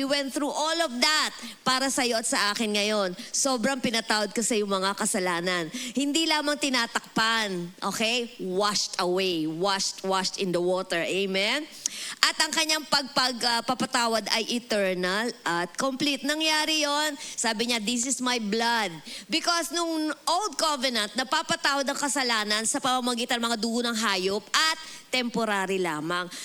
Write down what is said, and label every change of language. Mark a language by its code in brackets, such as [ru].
[en] He went through all of that [tl] para sa iyo at sa akin ngayon. Sobrang pinatawad ka sa iyong mga kasalanan. Hindi lamang tinatakpan, okay? [en] Washed away, washed in the water. Amen? [tl] At ang kanyang pagpapatawad ay eternal at complete. Nangyari yon, sabi niya, [en] this is my blood. [tl] Because nung Old Covenant, napapatawad ang kasalanan sa pamamagitan ng mga dugo ng hayop at temporary lamang.